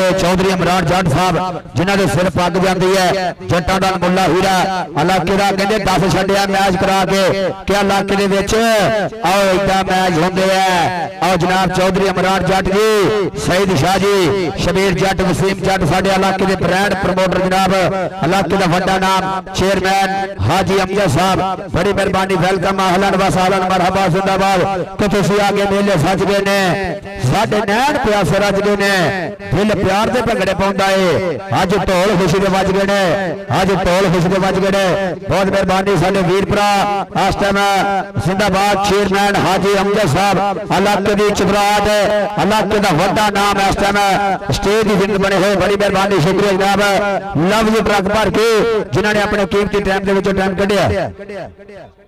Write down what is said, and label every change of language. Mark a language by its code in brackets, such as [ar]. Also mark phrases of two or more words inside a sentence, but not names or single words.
[pa] چوہدری عمران جٹ صاحب جنہاں دے سر پگ جاتی اے جٹاں دا مُلا ہیرا علاقے دا کہندے 10 چھڈیا میچ کرا کے کیا علاقے دے وچ آؤ ایدا میچ ہوندے اے آؤ جناب چوہدری عمران جٹ جی سعید شاہ جی شبیر جٹ وسیم جٹ ساڈے علاقے دے برانڈ پروموٹر جناب علاقے دا وڈا ناں چیئرمین حاجی امجد صاحب بڑی مہربانی ویلکم [ar] أهلاً وسهلاً مرحبا [pa] زندہ باد کہ تسی آگے میلے سج گئے نے ساڈے نین پیاسے رج گئے نے دل پیار دے بھنگڑے پاؤندا اے اج ڈھول خوشی دے وج گئے نے اج ڈھول خوشی دے وج گئے نے بہت مہربانی ساڈے ویر بھرا اس ٹائم زندہ باد چیئرمین حاجی امجد صاحب علاقے دی چبراٹ علاقے دا وڈا ناں اس ٹائم سٹیج دی جند بنے ہوئے بڑی مہربانی شکریہ جناب [en] love you [pa] ٹرک بھر کے جنہاں نے اپنے قیمتی ٹائم دے وچوں ٹائم کڈھیا